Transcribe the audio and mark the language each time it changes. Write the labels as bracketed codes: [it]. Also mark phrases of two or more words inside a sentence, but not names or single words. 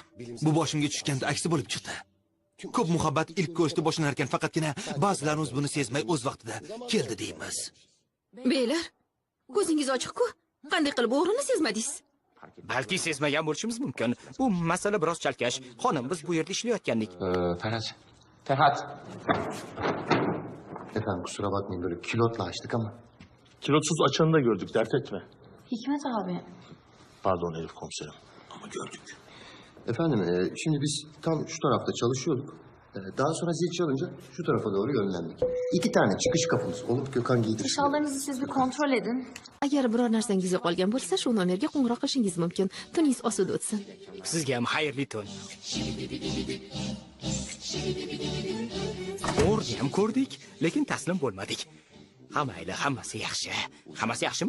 [uz] Bu boshimga tushganda aksi bo'lib chiqdi. Ko'p muhabbat ilk ko'rishda boshlanarkan, ekan, faqatgina ba'zilarimiz buni sezmay o'z vaqtida keldi deymiz. Beylar, ko'zingiz ochiq-ku. Qanday qilib o'g'rini sezmadingiz? Balki sezmagan bo'lishimiz mumkin. Bu masala biroz chalkash. Xonim, biz bu yerda ishlayotgandik. Ferhat. [tr] Efendim kusura bakmayın böyle kilotla açtık ama. Kilotsuz açanı da gördük, dert etme. Hikmet abi. Pardon Elif komiserim ama gördük. Efendim şimdi biz tam şu tarafta çalışıyorduk. Daha sonra zil çalınca şu tarafa doğru yönlendik. 2 tane çıkış kapımız olup Gökhan giydirdi. Eşyalarınızı siz bir kontrol edin. [uz] Agar biror narsangiz yo'qolgan bo'lsa, shu nomerga qo'ng'iroq qilishingiz mumkin. Tuningiz osida o'tsin. Sizga ham xayrli tun. O'rni ham ko'rdik, lekin taslim bo'lmadik. Mayli, hammasi yaxshi. Hammasi yaxshimi?